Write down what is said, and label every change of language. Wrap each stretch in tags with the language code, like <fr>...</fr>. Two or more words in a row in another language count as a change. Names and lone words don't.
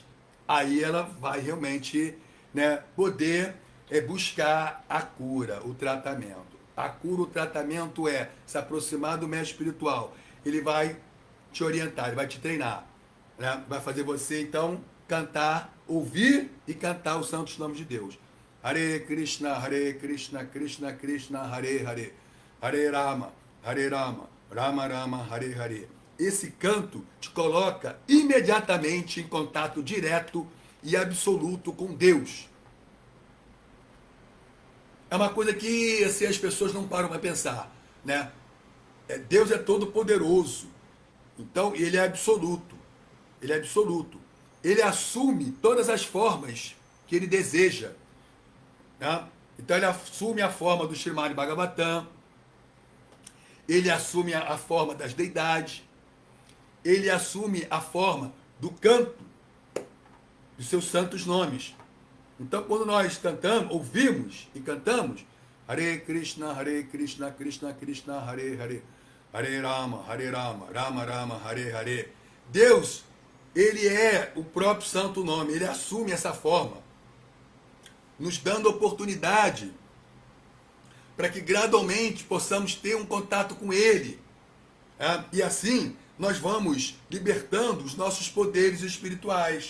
<pt>Aí ela vai realmente, né, poder buscar a cura, o tratamento. A cura, o tratamento é se aproximar do mestre espiritual. Ele vai te orientar, ele vai te treinar, né? Vai fazer você, então, cantar, ouvir e cantar os santos nomes de Deus.</pt> <sa>हरे कृष्ण, कृष्ण कृष्ण, हरे हरे. हरे राम, राम राम, हरे हरे.</sa> <pt>Esse canto te coloca imediatamente em contato direto e absoluto com Deus. É uma coisa que assim, as pessoas não param para pensar, né? Deus é todo poderoso. Então, ele é absoluto. Ele é absoluto. Ele assume todas as formas que ele deseja, né? Então, ele assume a forma do Srimad Bhagavatam, ele assume a forma das deidades, ele assume a forma do canto, dos seus santos nomes. Então, quando nós cantamos, ouvimos e cantamos,</pt> <sa>हरे कृष्ण, कृष्ण कृष्ण, हरे हरे, हरे राम, राम राम, हरे हरे.</sa> <pt>Deus, ele é o próprio santo nome, ele assume essa forma, nos dando oportunidade para que gradualmente possamos ter um contato com ele. E assim, nós vamos libertando os nossos poderes espirituais.</pt>